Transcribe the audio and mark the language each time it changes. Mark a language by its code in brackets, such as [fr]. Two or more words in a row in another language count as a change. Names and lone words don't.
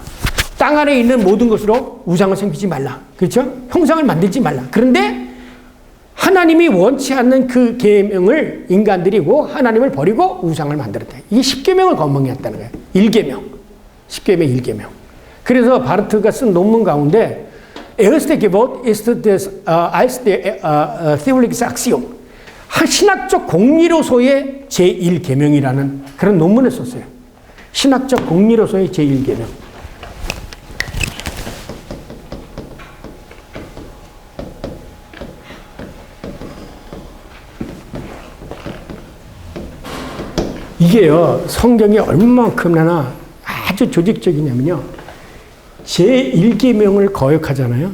[ko] 땅 안에 있는 모든 것으로 우상을 섬기지 말라. 그렇죠? 형상을 만들지 말라. 그런데 하나님이 원치 않는 그 계명을 인간들이고 하나님을 버리고 우상을 만들었다. 이게 10계명을 거멍했다는 거예요. 1계명. 10계명 1계명. 그래서 바르트가 쓴 논문 가운데 [de] Erste Gebot ist das als der theologische Axiom. [ko] 신학적 공리로서의 제1계명이라는 그런 논문을 썼어요. 신학적 공리로서의 제1계명. 이게요, 성경이 얼마큼이나 아주 조직적이냐면요, 제1계명을 거역하잖아요.